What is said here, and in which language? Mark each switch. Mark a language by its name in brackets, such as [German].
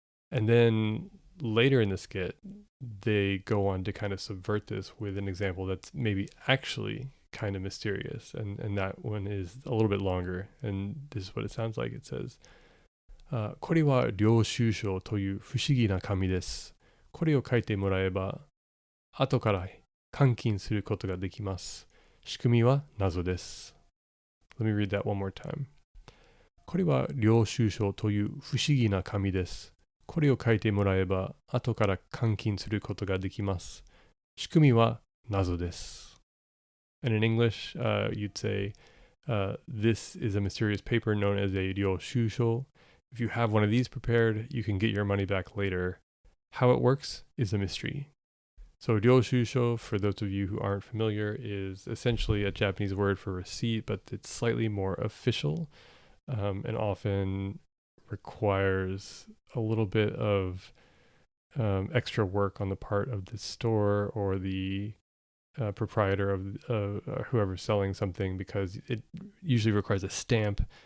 [English] And then later in the skit, they go on to kind of subvert this with an example that's maybe actually kind of mysterious. And that one is a little bit longer. And this is what it sounds like. It says, [Japanese] これは領収書という不思議な紙です。これを書いてもらえば、後から換金することができます。仕組みは謎です。 [English] Let me read that one more time. [Japanese] これは領収書という不思議な紙です。これを書いてもらえば、後から換金することができます。仕組みは謎です。 [English] And in English, you'd say, this is a mysterious paper known as a 領収書. If you have one of these prepared, you can get your money back later. How it works is a mystery. So 領収書, for those of you who aren't familiar, is essentially a Japanese word for receipt, but it's slightly more official and often requires a little bit of extra work on the part of the store or the proprietor of whoever's selling something, because it usually requires a stamp.